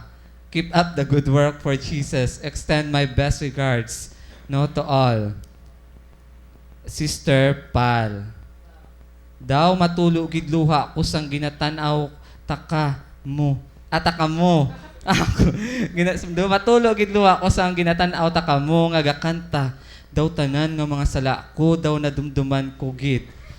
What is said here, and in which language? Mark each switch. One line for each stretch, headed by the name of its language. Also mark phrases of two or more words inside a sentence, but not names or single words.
English: Keep up the good work for Jesus. Extend my best regards, no, to all. Sister Pal.
Hiligaynon: Daw matulog gid luha kusang ginatanaw taka mo. Ataka mo. Ako daw matulog gid luha kusang ginatanaw taka mo nga gakanta. Daw tanan nga mga sala ko daw nadumduman ko gid.